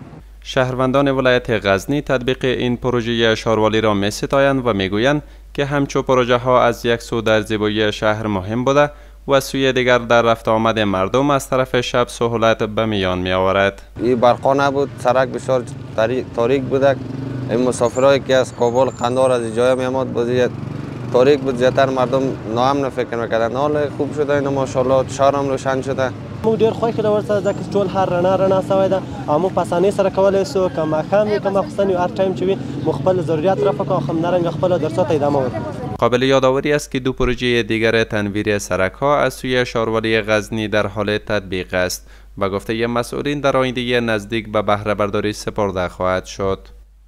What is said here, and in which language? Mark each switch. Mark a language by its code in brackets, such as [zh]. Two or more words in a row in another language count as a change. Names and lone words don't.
[fa] شهروندان ولایت غزنی تطبیق این پروژه شاروالی را می‌ستایند و میگویند که همچو پروژه ها از یک سو در زیبایی شهر مهم بوده و سوی دیگر در رفت آمد مردم از طرف شب سهولت به میان می آورد. این برقا نبود، سرک بسیار تاریک بود. این مسافرایی که از کابل قندهار از جای می آمد بود تاریک بود، زیاتر مردم ناامن فکر می‌کردند. حال خوب شده اینو ماشاءالله شهر هم روشن شده. [ps] مو ډیر خوښ کړه ورسره ځکه ټول هر رڼا سوی ده او موږ په اسانۍ سره کولی سو که ماښام وي که ماخوستن وي هر ټایم چې وي موږ خپل ضروریات رفع کړو او همدارنګه خپلو درسو ته ادامه ورکړو. [fa] قابل یادآوری است که 2 پروژه دیگر تنویر سرک ها از سوی شاروالی غزنی در حال تطبیق است و گفته مسئولین در آینده نزدیک به بهره برداری سپرده خواهد شد.